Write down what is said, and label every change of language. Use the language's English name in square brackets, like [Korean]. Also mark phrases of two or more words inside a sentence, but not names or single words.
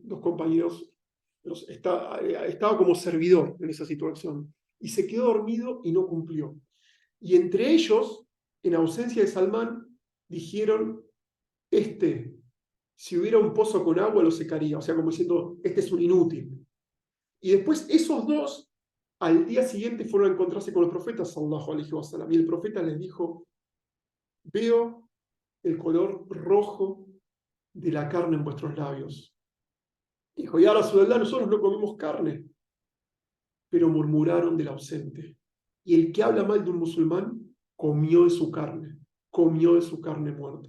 [Spanish] Dos compañeros, estaba como servidor en esa situación, y se quedó dormido y no cumplió. Y entre ellos, en ausencia de Salman, dijeron, si hubiera un pozo con agua, lo secaría, o sea, como diciendo, este es un inútil. Y después esos dos, al día siguiente, fueron a encontrarse con el profeta, [Arabic] صلى الله عليه وسلم, [Spanish] y el profeta les dijo, veo el color rojo de la carne en vuestros labios. Dijo, [Arabic] يا رسول الله, [Spanish] nosotros no comemos carne, pero murmuraron del ausente. Y el que habla mal de un musulmán, comió de su carne muerta.